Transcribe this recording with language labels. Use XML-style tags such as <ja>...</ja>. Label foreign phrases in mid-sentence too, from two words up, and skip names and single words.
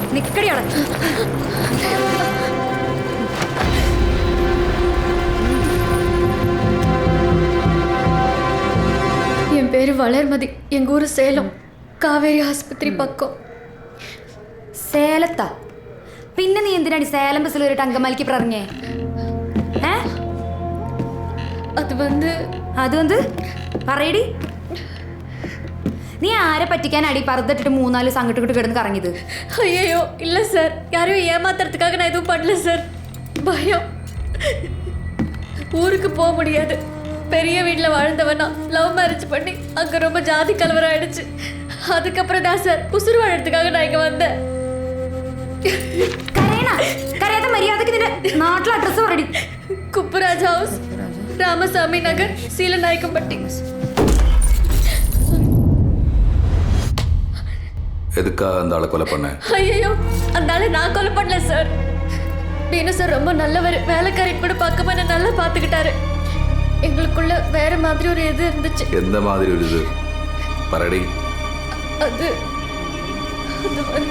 <ml>നിക്കടിയോടെ.</ml> <ta>என் பேரு வளர்மதி. எங்க ஊரு சேலம், காவேரி ஆஸ்பத்திரி பக்கம்.</ta> <ml>സേലത്താ? പിന്നെ നീ എന്തിനാണ് സേലം ബസ്സിൽ ഒരു അങ്കമാലിക്ക് പറഞ്ഞേ? അത് വന്ന് പറയടി. നീ ആരെ പറ്റിക്കാനാടി പറുത്തിട്ടിട്ട് 3-4 സംഘട്ടിട്ട് കിടന്ന് കറങ്ങിയത്?</ml> <ta>ஐயோ இல்ல சார், யாரையும் ஏமாத்துறதுக்காக நான் எதுவும் பண்ணல சார். பயம். ஊருக்கு போக முடியாது. பெரிய வீட்டில் வாழ்ந்தவனா</ta> <en>love marriage</en> <ta>பண்ணி அங்கே ரொம்ப ஜாதி கலவரம் ஆயிடுச்சு. அதுக்கப்புறம் தான் சார் உசுறு வாழறதுக்காக நான் இங்கே வந்தேன்.</ta> <ml>കരയാതെ മര്യാദക്ക് നിന്റെ നാട്ടിലെ അഡ്രസ് പറയടി.</ml> <ta>குப்புராஜ் ஹவுஸ், ராமசாமி நகர், சீலநாயக்கம்பட்டி. எதுக்காக அந்த ஆளை கொலை பண்ண? ஐயோ, அந்த ஆளை நான் கொலை பண்ணல சார். பீனு சார் ரொம்ப நல்லவர். வேலைக்காரிட்டு கூட பார்க்காம என்ன நல்லா பார்த்துக்கிட்டாரு. எங்களுக்குள்ள வேற மாதிரி ஒரு இது இருந்துச்சு. எந்த மாதிரி ஒரு இது பரடி? அது வந்து</ta>